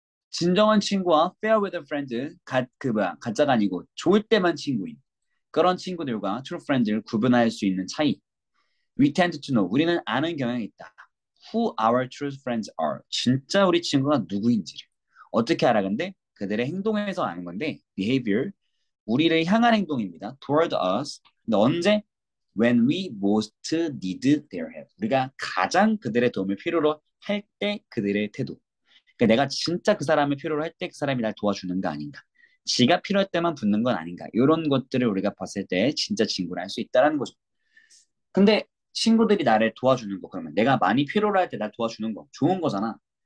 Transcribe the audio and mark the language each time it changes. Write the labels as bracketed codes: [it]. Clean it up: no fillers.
[ko] 진정한 친구와 [en] fair weather friends, [ko] 가짜가 아니고 좋을 때만 친구인 그런 친구들과 [en] true friends [ko] 를 구분할 수 있는 차이. [en] We tend to know. [ko] 우리는 아는 경향이 있다. [en] Who our true friends are. [ko] 진짜 우리 친구가 누구인지를. 어떻게 알아 근데? 그들의 행동에서 아는 건데 behavior. 우리를 향한 행동입니다. [en] Toward us. [ko] 근데 언제? [en] When we most need their help. [ko] 우리가 가장 그들의 도움을 필요로 할 때 그들의 태도. 그러니까 내가 진짜 그 사람을 필요로 할 때 그 사람이 날 도와주는 거 아닌가. 지가 필요할 때만 붙는 건 아닌가. 이런 것들을 우리가 봤을 때 진짜 친구를 할 수 있다는 거죠. 근데 친구들이 나를 도와주는 거 그러면 내가 많이 필요로 할 때 날 도와주는 거 좋은 거잖아.